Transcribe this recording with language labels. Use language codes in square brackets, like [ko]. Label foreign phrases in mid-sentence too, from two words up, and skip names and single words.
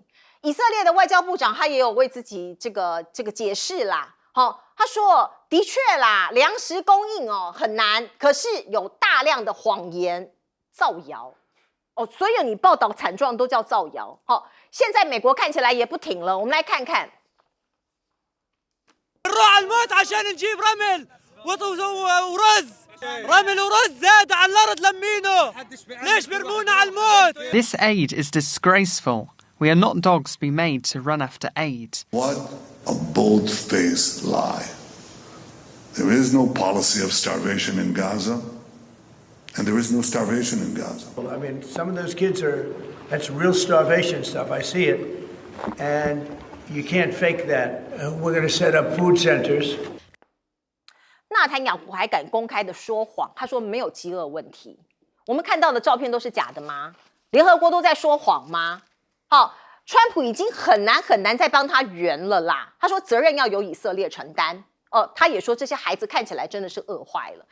[zh] 以色列的外交部长他也有为自己这个解释啦，他说的确啦，粮食供应很难，可是有大量的谎言造谣。所有你报道惨状都叫造谣。现在美国看起来也不挺了，我们来看看。 [ar] نروح على الموت عشان نجيب رمل ورز رمل ورز زاد على الارض لمينه ليش بيرمونا على الموت. [en] This aid is disgraceful. We are not dogs to be made to run after aid. What a bold-faced lie. There is no policy of starvation in Gaza. And there is no starvation in Gaza. I mean, some of those kids that's real starvation stuff. I see it. And you can't fake that. We're going to set up food centers. [zh] 纳坦雅胡还敢公开的说谎，他说没有饥饿问题。我们看到的照片都是假的吗？联合国都在说谎吗？川普已经很难再帮他圆了啦。他说责任要由以色列承担。他也说这些孩子看起来真的是饿坏了。